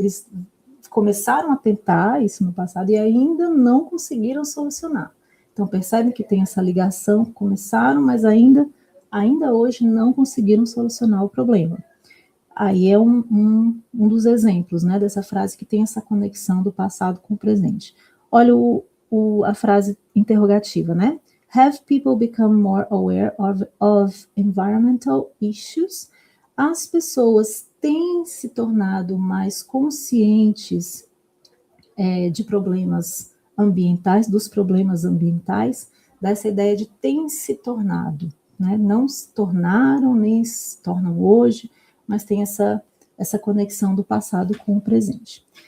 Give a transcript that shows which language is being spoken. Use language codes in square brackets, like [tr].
[pt] Eles começaram a tentar isso no passado e ainda não conseguiram solucionar. Então, percebem que tem essa ligação, começaram, mas ainda hoje não conseguiram solucionar o problema. Aí é um dos exemplos, né, dessa frase que tem essa conexão do passado com o presente. Olha a frase interrogativa, né? [en] Have people become more aware of environmental issues? [pt] As pessoas têm se tornado mais conscientes de problemas ambientais, dos problemas ambientais, dessa ideia de tem se tornado, né? Não se tornaram, nem se tornam hoje, mas tem essa conexão do passado com o presente.